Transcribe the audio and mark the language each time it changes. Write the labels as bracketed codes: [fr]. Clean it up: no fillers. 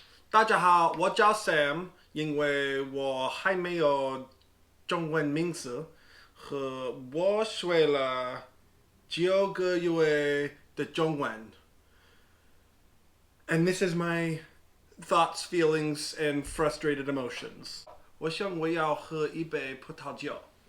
[zh] 大家好，我叫 Sam，因为我还没有中文名字，和我学了9个月的中文。 [en] And this is my thoughts, feelings, and frustrated emotions. [zh] 我想我要喝一杯葡萄酒。